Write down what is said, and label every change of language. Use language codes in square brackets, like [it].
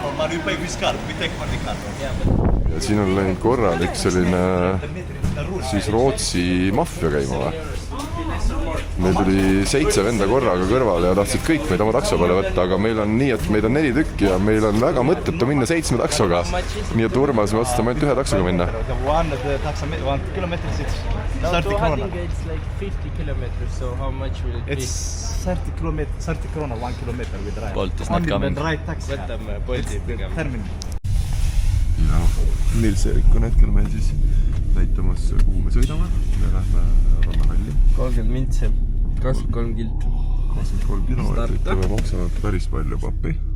[en] we pay with card, we take money card. [et] ja siin on läinud korralik selline siis Rootsi maffia käima või? Meil tuli 7 venda korraga kõrvale ja tahtsid kõik meid oma takso peale võtta, aga meil on nii, et meid on 4 tükki ja meil on väga mõttetu minna 7 taksoga. Nii et Urmas me otsustame ainult 1 taksoga minna. [en] One kilometer, it's 30 krona. I think it's like 50 kilometers, so how much will it be? It's 30 krona, 1 kilometer with ride. Bolt is not coming. Right taxi. [et] Võtame Bolti pigem. Ja Nils Erik on hetkel meil siis näitamas, kuhu me sõidame. Me lähme Rannahalli. 30 mintsi, 23 kiltu. 23 kilomeetrit ja me maksame päris palju pappi.